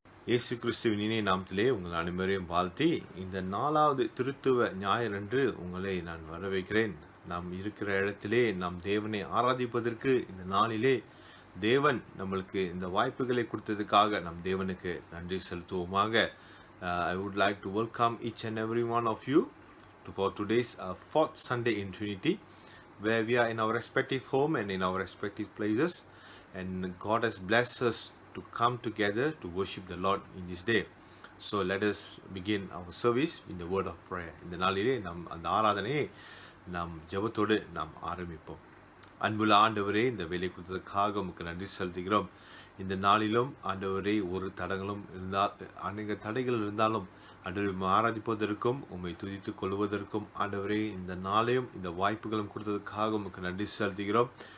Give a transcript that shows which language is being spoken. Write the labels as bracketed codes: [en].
[ta] இயேசு கிறிஸ்துவின் இனிய நாமத்திலே உங்கள் அனைவரையும் வாழ்த்தி இந்த 4வது திருத்துவ ஞாயிறன்று உங்களை நான் வரவேற்கிறேன். நாம் இருக்கிற இடத்திலே நாம் தேவனை ஆராதிப்பதற்கு இந்த நாளிலே தேவன் நம்மளுக்கு இந்த வாய்ப்புகளை கொடுத்ததுக்காக நம் தேவனுக்கு நன்றி செலுத்துவோமாக. [en] I would like to welcome each and every one of you for today's 4th Sunday in Trinity, where we are in our respective home and in our respective places, and God has blessed us to come together to worship the Lord in this day. So let us begin our service in the word of prayer. [ta] இந்த நாளிலே நாம் அந்த ஆராதனையை நாம் ஜெபத்தோடு நாம் ஆரம்பிப்போம். அன்புள்ள ஆண்டவரே, இந்த வேலை கொடுத்ததற்காக உமக்கு நன்றி செலுத்துகிறோம். இந்த நாளிலும் ஆண்டவரே ஒரு தடங்களும் இருந்தால் அநேக தடைகள் இருந்தாலும் ஆண்டவரை ஆராதிப்பதற்கும் உம்மை துதித்துக் கொள்வதற்கும் ஆண்டவரே இந்த நாளையும் இந்த வாய்ப்புகளும் கொடுத்ததற்காக உமக்கு நன்றி செலுத்துகிறோம்.